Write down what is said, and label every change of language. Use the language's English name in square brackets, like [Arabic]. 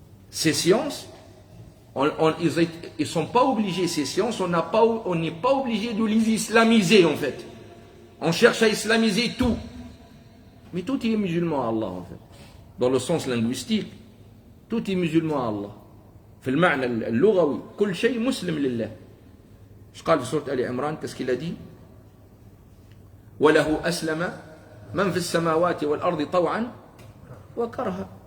[French] Ces ils ne sont pas obligés, ces sciences, on n'est pas obligé de les islamiser en fait. On cherche à islamiser tout. Mais tout est musulman à Allah en fait. Dans le sens linguistique, tout est musulman à Allah. [Arabic] في المعنى اللغوي كل شيء مسلم لله. [French] Je parle de sourate Ali Imran, qu'est-ce qu'il a dit? [Arabic] وله أسلم من في السماوات والأرض طوعا وكرها.